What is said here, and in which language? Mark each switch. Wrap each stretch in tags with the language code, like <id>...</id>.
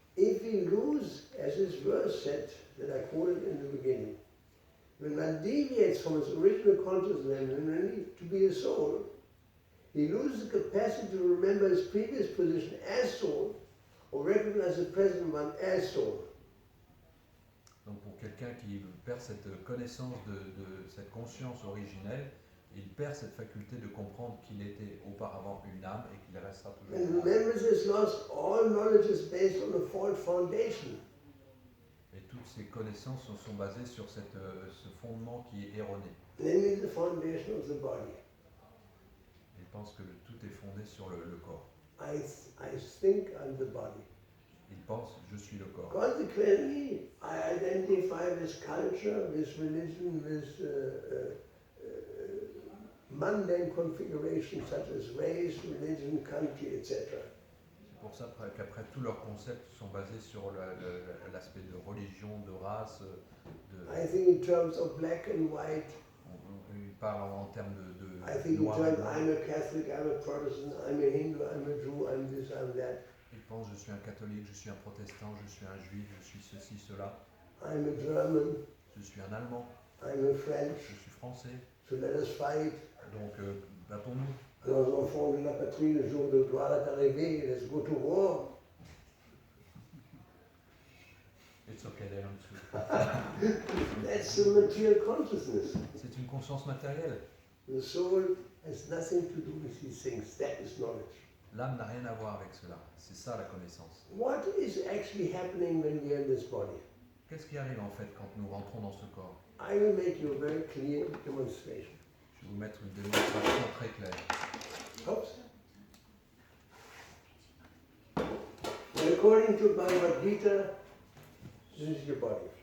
<en>If we lose, as this verse said, that I quoted in the beginning, when man deviates from his original consciousness and to be a soul, he loses the capacity to remember his previous position as soul or recognize the present one as soul.</en> <fr>Donc pour quelqu'un qui perd cette connaissance de cette conscience originelle, il perd cette faculté de comprendre qu'il était auparavant une âme et qu'il restera toujours</fr> <en>And</en> <fr>une âme.</fr> <en>remembrance is lost, all knowledge is based on a false foundation.</en> <fr>Et toutes ces connaissances sont basées sur ce fondement qui est erroné.</fr> <en>Namely the foundation of the body.</en> <fr>Il pense que tout est fondé sur le corps.</fr> <en>I think I'm the body.</en> <fr>Il pense je suis le corps.</fr> <en>Consequently, I identify with culture, with religion, with mundane configurations such as race, religion, country, etc.</en> <fr>C'est pour ça qu'après tous leurs concepts sont basés sur l'aspect de religion, de race,</fr> <en>I think in terms of black and white.</en> <fr>Ils parlent en termes de</fr> <en>I think in</en> <fr>noir et</fr> <en>terms,</en> <fr>blanc.</fr> <en>I'm a Catholic, I'm a Protestant, I'm a Hindu, I'm a Jew, I'm this, I'm that.</en> <fr>Ils pensent je suis un catholique, je suis un protestant, je suis un juif, je suis ceci, cela.</fr> <en>I'm a German,</en> <fr>Je suis un allemand,</fr> <en>I'm a French,</en> <fr>je suis français.</fr> <en>so let us fight.</en> <fr>Donc Battons-nous. Les enfants de la patrie, le jour de gloire est arrivé,</fr> <en>let's go to war. It's okay, they don't shoot. That's the material consciousness.</en> <fr>C'est une conscience matérielle.</fr> <en>The soul has nothing to do with these things. That is knowledge.</en> <fr>L'âme n'a rien à voir avec cela. C'est ça la connaissance.</fr> <en>What is actually happening when we are in this body?</en> <fr>Qu'est-ce qui arrive en fait quand nous rentrons dans ce corps?</fr> <en>I will make you a very clear demonstration.</en> <fr>Je vais vous mettre une démonstration très claire. Oops.</fr> <en>And according to Bhagavad Gita, this is your body.</en>